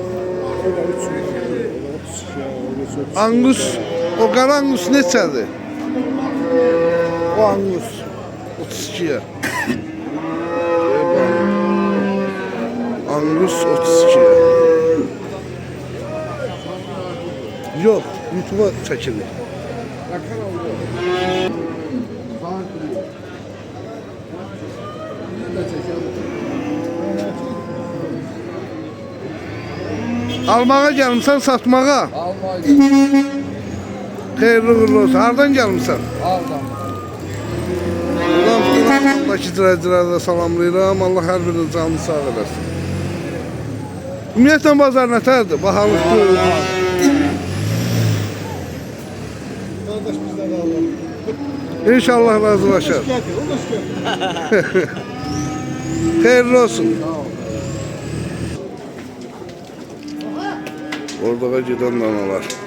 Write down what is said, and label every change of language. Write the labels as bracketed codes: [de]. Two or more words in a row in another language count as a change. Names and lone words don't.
[az] Angus, o qara Angus neçədir? [tr] O Angus 32'ye. Angus 32'ye. Yok, YouTube'a çekilir. [az] Almağa gelmişsən, satmağa. [tr] Almağa gelmişsin. [az] Xeyirli uğurlu olsun. Hardan gelmişsən? Aldan. Buradan izləyicilərə salamlayıram. Allah hər birinin canını sağ eləsin. Ümumiyyətlə bazar nətərdir? Bahalıqdır. [tr] Kardeş bizden alalım. [az] İnşallah razılaşar. Xeyirli olsun. [tr] Orada giden danalar.